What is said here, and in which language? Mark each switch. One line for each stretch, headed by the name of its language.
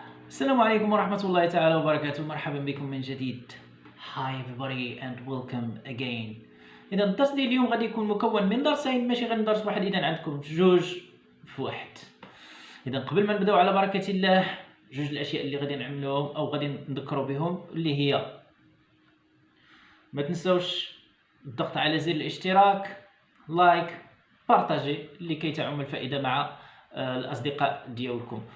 Arabic: السلام عليكم ورحمة الله تعالى وبركاته. مرحبا بكم من جديد.
English: Hi everybody and welcome again.
Arabic: إذا الدرس ديال اليوم غادي يكون مكون من درسين، ماشي غير درس واحد. إذا عندكم جوج في واحد. إذا قبل ما نبداو على بركة الله، جوج الأشياء اللي غادي نعملوهم أو غادي نذكروا بهم، اللي هي ما تنساوش الضغط على زر الاشتراك، لايك، بارطاجي لكي تعم الفائدة مع الأصدقاء ديالكم.